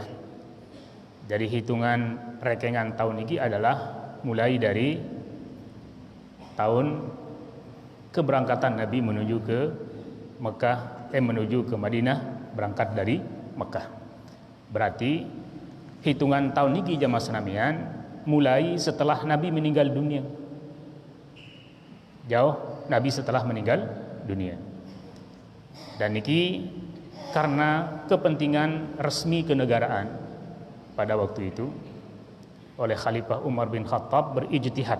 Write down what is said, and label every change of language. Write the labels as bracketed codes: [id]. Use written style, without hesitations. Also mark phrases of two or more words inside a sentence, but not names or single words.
[id] Jadi hitungan rekengan tahun niki adalah mulai dari tahun keberangkatan Nabi menuju ke Mekah, menuju ke Madinah, berangkat dari Mekah. Berarti hitungan tahun niki jamaah senamian mulai setelah Nabi meninggal dunia. Jauh Nabi setelah meninggal dunia. Dan niki karena kepentingan resmi kenegaraan pada waktu itu oleh Khalifah Umar bin Khattab berijtihad.